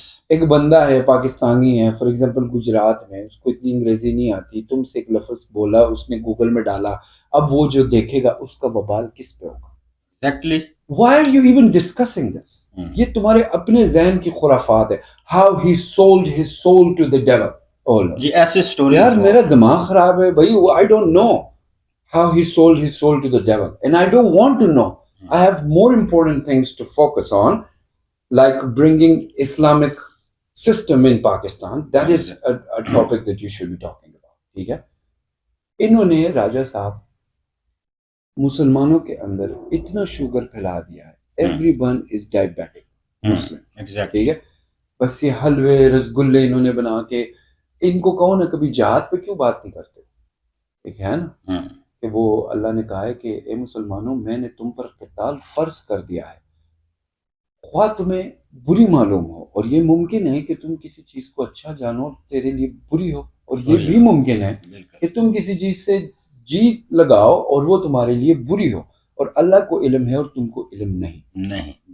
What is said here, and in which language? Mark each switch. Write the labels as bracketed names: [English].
[Urdu] ایک بندہ ہے پاکستانی ہے [English] for example [Urdu] گجرات میں, اس کو اتنی انگریزی نہیں آتی, تم سے ایک لفظ بولا, اس نے گوگل میں ڈالا, اب وہ جو دیکھے گا اس کا وبال کس پہ ہوگا؟ [English] Why are you even discussing this? [Urdu] یہ تمہارے اپنے ذہن کی خرافات ہے. [English] How he sold his soul to the devil. [Urdu] جی ایسے سٹوری یار میرا دماغ خراب ہے بھائی. [English] I don't know how he sold his soul to the devil and I don't want to know. I have more important things to focus on, like bringing Islamic system in Pakistan. That is a topic that you should be talking about. [Urdu] ٹھیک ہے. انہوں نے راجہ صاحب مسلمانوں کے اندر اتنا sugar پھیلا دیا ہے, [English] everyone is diabetic Muslim, [Urdu] ٹھیک ہے. بس یہ حلوے رسگلے انہوں نے بنا کے, ان کو کہو نا کبھی جہاد پہ کیوں بات نہیں کرتے؟ ایک ہے نا کہ وہ اللہ نے کہا ہے کہ اے مسلمانوں میں نے تم پر قتال فرض کر دیا ہے, خواہ تمہیں بری معلوم ہو, اور یہ ممکن ہے کہ تم کسی چیز کو اچھا جانو اور تیرے لیے بری ہو, اور یہ بھی ممکن ہے کہ تم کسی چیز سے جی لگاؤ اور وہ تمہارے لیے بری ہو, اور اللہ کو علم ہے اور تم کو علم نہیں.